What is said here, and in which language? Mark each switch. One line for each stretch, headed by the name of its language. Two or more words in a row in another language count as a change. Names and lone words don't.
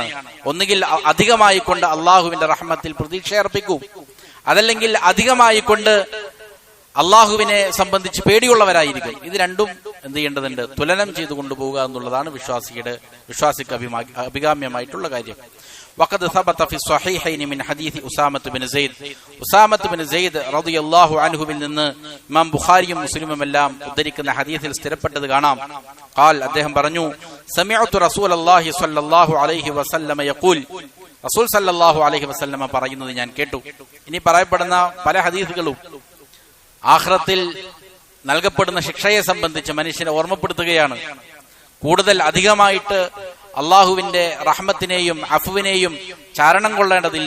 Malayalam: ഒന്നുകിൽ അധികമായി കൊണ്ട് അള്ളാഹുവിന്റെ റഹ്മത്തിൽ പ്രതീക്ഷയർപ്പിക്കൂ, അതല്ലെങ്കിൽ അധികമായി കൊണ്ട് അള്ളാഹുവിനെ സംബന്ധിച്ച് പേടിയുള്ളവരായിരിക്കും. ഇത് രണ്ടും എന്ത് ചെയ്യേണ്ടതുണ്ട്? തുലനം ചെയ്തു കൊണ്ടുപോവുക എന്നുള്ളതാണ് വിശ്വാസിക്ക് അഭികാമ്യമായിട്ടുള്ള കാര്യം.
Arabic: وقد ثبت في الصحيحين من حديث أسامة بن زيد رضي الله عنه
Malayalam: നിന്ന് ഇമാം ബുഖാരിയും മുസ്ലിമും എല്ലാം ഉദ്ധരിക്കുന്ന ഹദീസിൽ സ്ഥിരപ്പെട്ടത് കാണാം. قال അദ്ദേഹം പറഞ്ഞു,
Arabic: سمعت رسول الله صلى الله عليه وسلم يقول,
Malayalam: റസൂൽ
Arabic: صلى الله عليه وسلم
Malayalam: പറയുന്നത് ഞാൻ കേട്ടു. ഇനി പറയപ്പെടുന്ന പല ഹദീസുകളും ആഖിറത്തിൽ നൽകപ്പെടുന്ന ശിക്ഷയെ സംബന്ധിച്ച് മനുഷ്യനെ ഓർമ്മപ്പെടുത്തുകയാണ്. കൂടുതൽ അധികമായിട്ട് അള്ളാഹുവിന്റെ റഹ്മത്തിനെയും അഫുവിനെയും ചാരണം കൊള്ളേണ്ടതില്ല.